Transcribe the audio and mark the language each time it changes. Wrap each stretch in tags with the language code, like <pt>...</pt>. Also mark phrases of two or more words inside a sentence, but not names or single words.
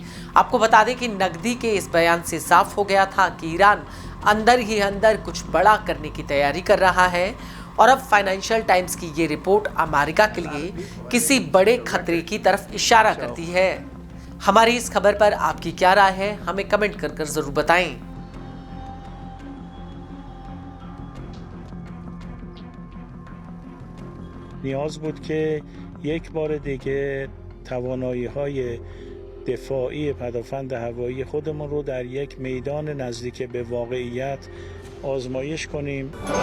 <hi>आपको बता दें कि नकदी के इस बयान से साफ हो गया था कि ईरान अंदर ही अंदर कुछ बड़ा करने की तैयारी कर रहा है और अब फाइनेंशियल टाइम्स की ये रिपोर्ट अमेरिका के लिए किसी बड़े खतरे की तरफ इशारा करती है। हमारी इस खबर पर आपकी क्या राय है, हमें कमेंट कर जरूर बताएं।</hi> <fa>نیاز بود که یک بار دیگه توانایی‌های دفاعی پدافند هوایی خودمون رو در یک میدان نزدیک به واقعیت آزمایش کنیم.</fa>